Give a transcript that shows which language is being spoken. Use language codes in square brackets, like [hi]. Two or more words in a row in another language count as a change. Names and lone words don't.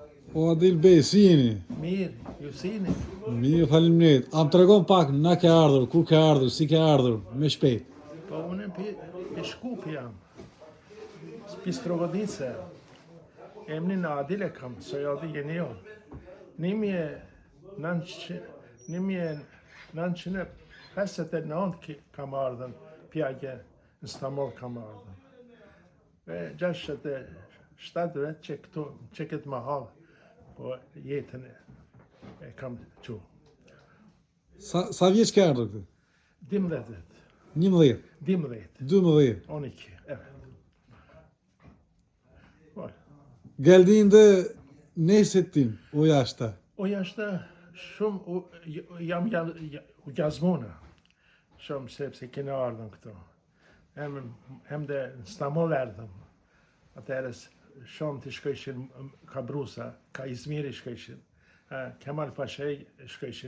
[sq] O Adil Bey, si jeni? Mirë, ju si jeni? Mirë, faleminderit. A më tregon pak na ke ardhur, kur ke ardhur, si ke ardhur, me shpejt. Po unë pi Shkup jam. Pi Strovodice. Emrin Adil e kam, [tr] soyadi yeni o. [sq] 1959 kam ardhën, pjagje në Istanbul kam ardhën. Ve 67 vjet që këtë mahal, po jetën e kam që. Sa vjeç ke ardhur këtu? 12 vjet. 11, 12, 12. 12, [tr] evet. Var. Geldiğinde ne hissettin o yaşta? O yaşta [sq] jam yazmona. Shumë sepse kena ardhën këtu. [tr] Hem de [sq] në Istanbul erdhëm. Atëherës shumë të shkojshin ka Brusa, ka Izmiri shkojshin, Kemal Pashaj shkojshin.